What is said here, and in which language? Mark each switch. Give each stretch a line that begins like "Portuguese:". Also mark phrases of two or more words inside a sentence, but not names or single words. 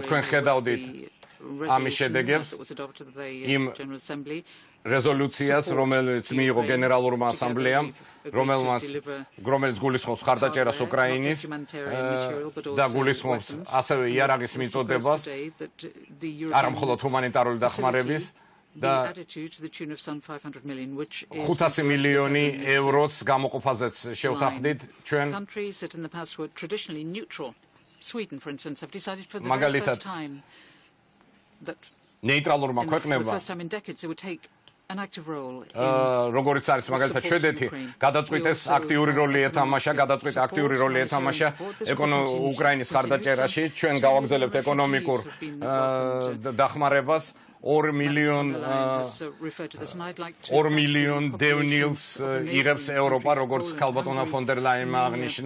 Georgian: თქვენ ხედავდით ამის შედეგებს იმ რეზოლუციას, რომელიც მიიღო გენერალურმა ასამბლეამ, რომელიც გულისხმობს ხარდაჭერას უკრაინის და გულისხმობს ასევე იარაღის მიწოდებას, არა მხოლოდ ჰუმანიტარული დახმარების და 500 მილიონი ევროს გამოყოფაზეც შევთანხმდით ჩვენ.
English: Sweden, for instance, have decided for the very first time that
Georgian: ნეიტრალურმა ქვეყნებმა როგორც არის მაგალითად შვედეთი გადაწყვიტეს აქტიური როლი ეთამაშა უკრაინის ხარდაჭერაში. ჩვენ გავაგრძელებთ ეკონომიკურ დახმარებას 2 მილიონ დევნილს იღებს ევროპა, როგორც ქალბატონმა უ.ფონდერლაიენმა აღნიშნა.